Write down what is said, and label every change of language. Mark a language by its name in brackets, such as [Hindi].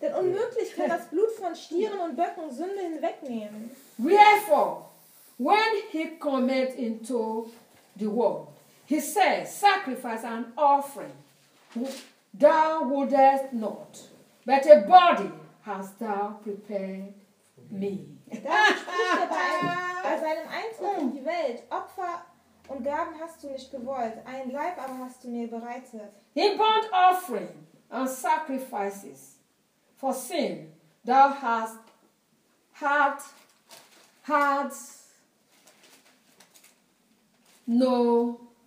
[German] Denn unmöglich kann das Blut von Stieren und Böcken Sünde hinwegnehmen. [English] Wherefore, when he cometh into the world, he says, sacrifice and offering thou wouldest not, but a body hast thou prepared me. [German] Da spricht er bei seinem Eintritt in die Welt, Opfer und Gaben hast du nicht gewollt, ein Leib aber hast du mir bereitet. [English] In burnt offering and sacrifices for sin, thou hast had no.